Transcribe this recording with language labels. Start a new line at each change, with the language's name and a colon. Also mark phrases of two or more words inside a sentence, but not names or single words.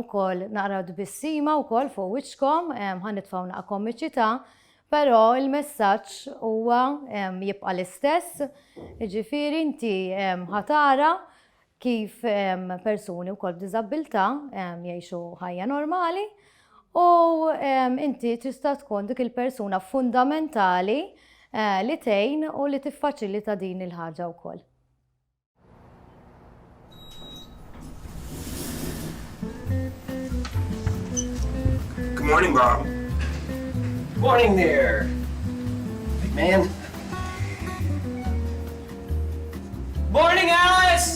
Maltese: ukoll naqraw bissima ukoll fuq wiċċkom ħanitfgħu naqa' komiċità, però il-messaġġ huwa jibqa' l-istess, jiġifieri inti ħatara kif persuni wkoll b'diżabilità jgħixu ħajja normali u inti tista' tkun dik il-persuna fundamentali li tgħin u li tiffaċilita din il-ħaġa wkoll.
English: Good morning, Bob. Morning there, big man. Morning, Alice!